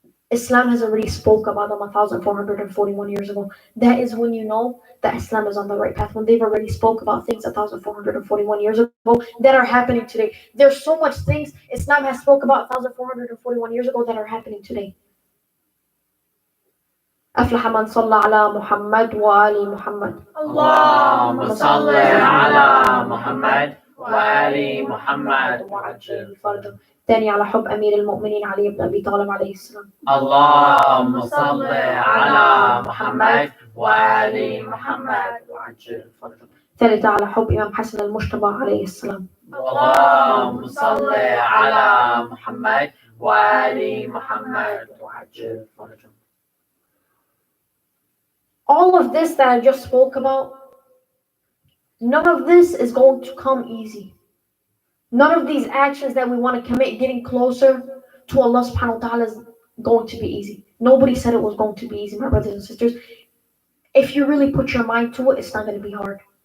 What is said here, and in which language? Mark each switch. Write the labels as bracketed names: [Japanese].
[English] Islam has already spoke about them 1441 years ago. That is when you know that Islam is on the right path. When they've already spoke about things 1441 years ago that are happening today. There's so much things Islam has spoke about 1441 years ago that are happening today. [Arabic] أفلح من صلى على محمد وآل محمد. اللهم صل على محمد وآل محمد وعجل فرجه. تاني على حب أمير المؤمنين علي بن أبي طالب عليه السلام. اللهم صل على محمد وآل محمد وعجل فرجه. ثالثة على حب إمام حسن المجتبى عليه السلام. اللهم صل على محمد وآل محمد وعجل فرجه. [English] All of this that I just spoke about, none of this is going to come easy. None of these actions that we want to commit getting closer to Allah subhanahu wa ta'ala is going to be easy. Nobody said it was going to be easy, my brothers and sisters. If you really put your mind to it, it's not going to be hard.